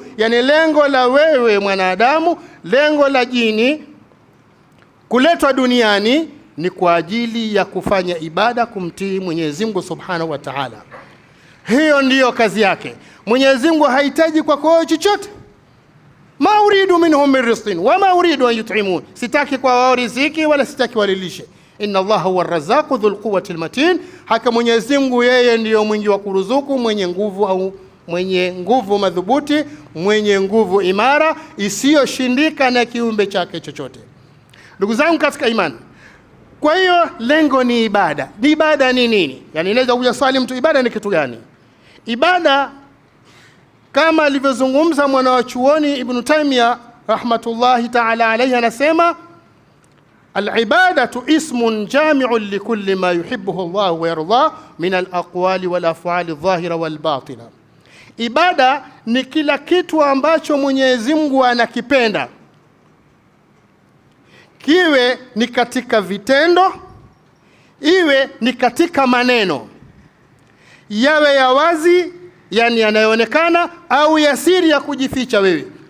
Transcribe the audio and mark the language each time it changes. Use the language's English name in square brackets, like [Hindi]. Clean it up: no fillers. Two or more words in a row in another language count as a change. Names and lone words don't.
[Swahili] Yani lengo la wewe mwanadamu, lengo la jini kuletwa duniani ni kwa ajili ya kufanya ibada, kumtii Mwenyezi Mungu [Arabic] سبحانه وتعالى. [Swahili] Hiyo ndiyo kazi yake. Mwenyezi Mungu hahitaji kwa chochote. [Arabic] Ma uridu minhum min rizqin wa ma uridu an yut'imun, [Swahili] sitaki kwa wao riziki wala sitaki walilishe. [Arabic] إن الله هو الرزاق ذو القوة المتين, [Swahili] haka Mwenyezi Mungu yeye ndiyo mwingi wa kuruzuku, mwenye nguvu au mwenye nguvu madhubuti, mwenye nguvu imara isiyoshindika na kiumbe chake chochote. Ndugu zangu katika imani, kwa hiyo lengo ni ibada. Ni ibada ni nini? Yani inaweza kuja swali mtu, ibada ni kitu gani? Ibada kama alivyozungumza mwana wa chuoni [Arabic] Ibn Taymiyyah رحمة الله تعالى عليه, anasema العبادة اسم جامع لكل ما يحبه الله ويرضاه من الأقوال والأفعال الظاهرة والباطنة. [Swahili] Ibada ni kila kitu ambacho Mwenyezi Mungu anakipenda, kiwe ni katika vitendo, iwe ni katika maneno, yawe ya wazi yani yanayoonekana au ya siri ya kujificha wewe.